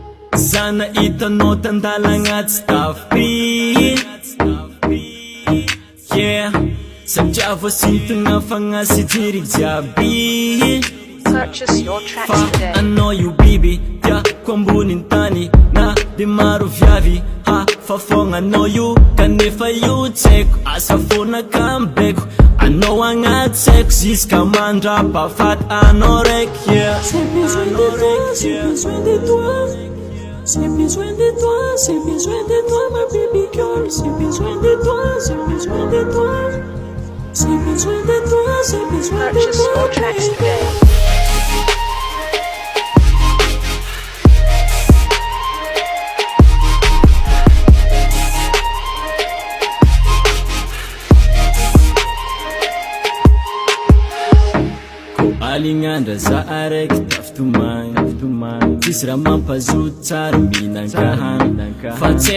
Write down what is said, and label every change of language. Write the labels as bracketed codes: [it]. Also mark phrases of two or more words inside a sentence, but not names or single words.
[mg] Zana hitanao tandalagna tsy tafy yeah satria voasintogna fagnazy jiry jiaby. [en] Purchase your tracks [mg] Fa [en] today. [mg] anao io biby tiako amboniny tany na de maro viavy fa fogna anao io kanefa io tsaiko asa fona kambeko anao agnaty saiko ziska mandrapafaty anao raiky yeah. [fr] J'ai besoin de toi, j'ai besoin de toi. J'ai besoin de toi, j'ai besoin de toi, ma [en] baby girl. [fr] J'ai besoin de toi, j'ai besoin de toi. J'ai besoin de toi, j'ai besoin de [en] Purchase [fr] toi. [en] your tracks today. [mg] Alignandra za araiky taftomagny tsisy raha mampazoto tsara mihinan-kahany fa tsy